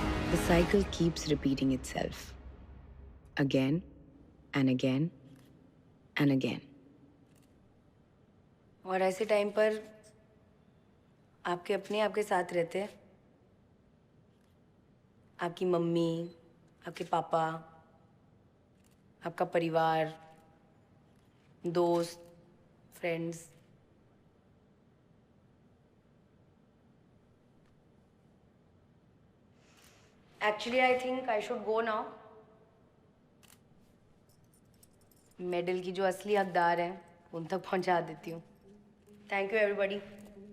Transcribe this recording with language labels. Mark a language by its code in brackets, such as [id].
[en] The cycle keeps repeating itself again and again and again. [hi] और ऐसे time पर आपके अपने आपके साथ रहते हैं, आपकी मम्मी, आपके पापा, आपका परिवार, दोस्त, friends. [en] Actually, I think I should go now. [hi] Medal की जो असली हकदार हैं उन तक पहुंचा देती हूँ। [en] Thank you everybody.